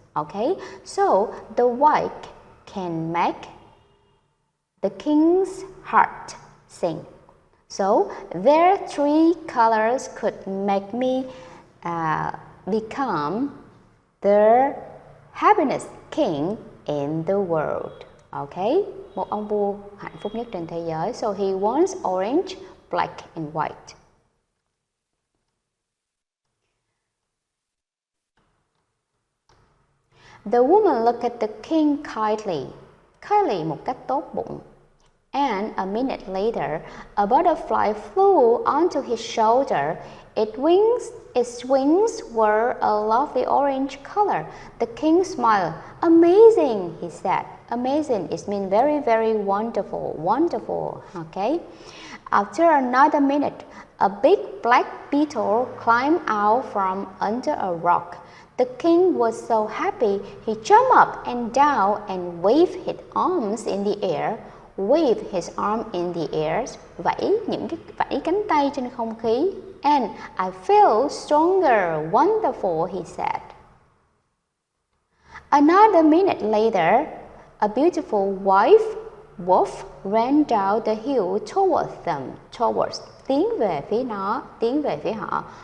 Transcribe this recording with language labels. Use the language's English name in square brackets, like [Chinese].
[English] Okay, so the white can make the king's heart sing. So their three colors could make me become the happiest king in the world. [Vietnamese] Okay, một ông vua hạnh phúc nhất trên thế giới. [English] So he wants orange, black and white. The woman looked at the king kindly [Vietnamese] một cách tốt bụng. [English] And a minute later, a butterfly flew onto his shoulder. Its wings were a lovely orange color. The king smiled. Amazing, he said. Amazing, it means very, very wonderful, wonderful, okay? After another minute, a big black beetle climbed out from under a rock. The king was so happy, he jumped up and down and waved his arms in the air. Wave his arm in the air, [Vietnamese] vẫy cánh tay trên không khí. [English] And I feel stronger, wonderful, he said. Another minute later, a beautiful white wolf ran down the hill towards, [Vietnamese] tiến về phía họ.